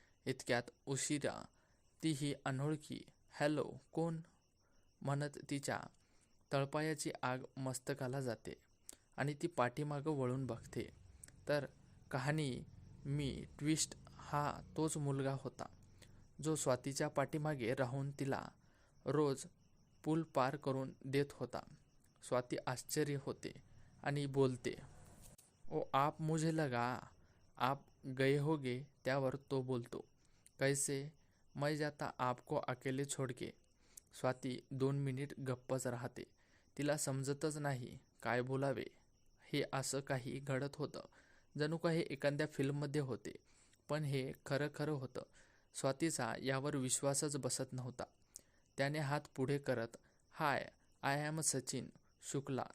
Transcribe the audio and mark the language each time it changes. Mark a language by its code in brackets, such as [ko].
[mr] इतक्यात उशिरा ती ही अनोळखी हॅलो कोण म्हणत तिच्या तळपायाची आग मस्तकाला जाते आणि ती पाठीमागं वळून बघते तर कहाणी ट्विस्ट हा तोच मुलगा होता जो स्वातीच्या पाठीमागे राहून तिला रोज पूल पार करून देत होता. स्वाती आश्चर्य होते आणि बोलते, [hi] ओ आप, मुझे लगा आप गए होगे. [mr] त्यावर तो बोलतो, [hi] कैसे? मैं जाता आपको अकेले छोड़ के. [mr] स्वाती 2 मिनिट गप्पच राहते. तिला समजतच नाही काय बोलावे. हे असं काही घडत होतं जणू काही एखाद्या फिल्ममध्ये होते, पण हे खरं होतं. स्वातीचा यावर विश्वासच बसत नव्हता. त्याने हात पुढे करत, [en] Hi, I am Sachin Shukla.